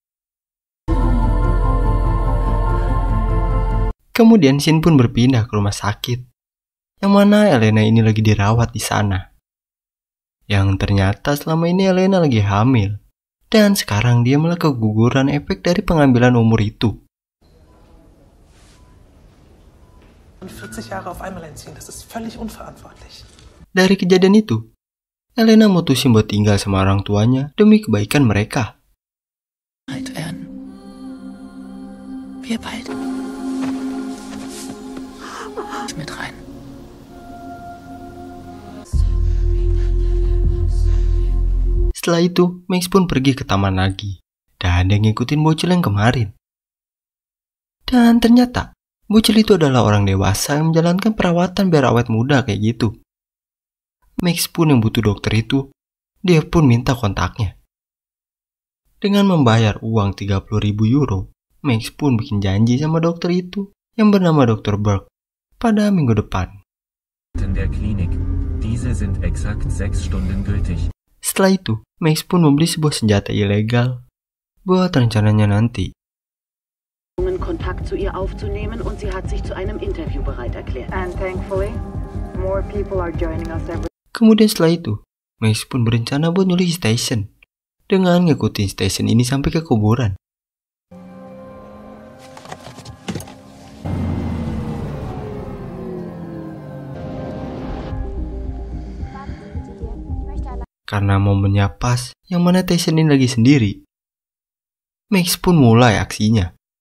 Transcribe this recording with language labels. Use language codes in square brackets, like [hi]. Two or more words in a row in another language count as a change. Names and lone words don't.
[id] Kemudian Shin pun berpindah ke rumah sakit, yang mana Elena ini lagi dirawat di sana. Yang ternyata selama ini Elena lagi hamil, dan sekarang dia malah keguguran efek dari pengambilan umur itu. [de] 40 Jahre auf einmal entziehen, das ist völlig unverantwortlich. [id] Dari kejadian itu, Elena mutusin buat tinggal sama orang tuanya demi kebaikan mereka. [de] Wir beide. Mit rein. [id] Setelah itu, Max pun pergi ke taman lagi, dan dia ngikutin bocil yang kemarin. Dan ternyata, bocil itu adalah orang dewasa yang menjalankan perawatan biar awet muda kayak gitu. Max pun yang butuh dokter itu, dia pun minta kontaknya. Dengan membayar uang 30.000 euro, Max pun bikin janji sama dokter itu yang bernama Dr. Burke pada minggu depan. [de] In der Klinik. Diese sind exakt 6 Stunden gültig. [id] Setelah itu, Max pun membeli sebuah senjata ilegal buat rencananya nanti. [de] Kontakt zu ihr aufzunehmen und sie hat sich zu einem Interview bereit erklärt. [en] And thankfully, more people are joining us every. [id] Kemudian setelah itu, Max pun berencana buat nyulik Station dengan ngikutin Station ini sampai ke kuburan. Karena momennya pas, yang mana Tyson ini lagi sendiri, Max pun mulai aksinya.